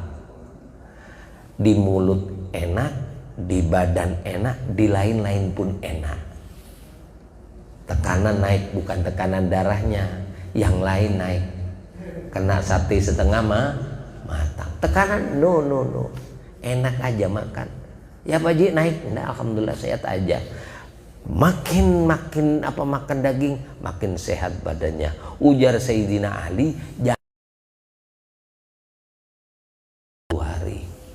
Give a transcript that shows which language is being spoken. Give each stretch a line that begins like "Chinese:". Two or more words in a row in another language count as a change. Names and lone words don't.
Indonesian: Di mulut enak, di badan enak, di lain-lain pun enak. Tekanan naik, bukan tekanan darahnya, yang lain naik. Kena sate setengah matang. Tekanan no. Enak aja makan. Ya Pak Haji naik, nah, alhamdulillah sehat aja. Makin makan daging, makin sehat badannya. Ujar Sayyidina Ali, jangan 40 hari.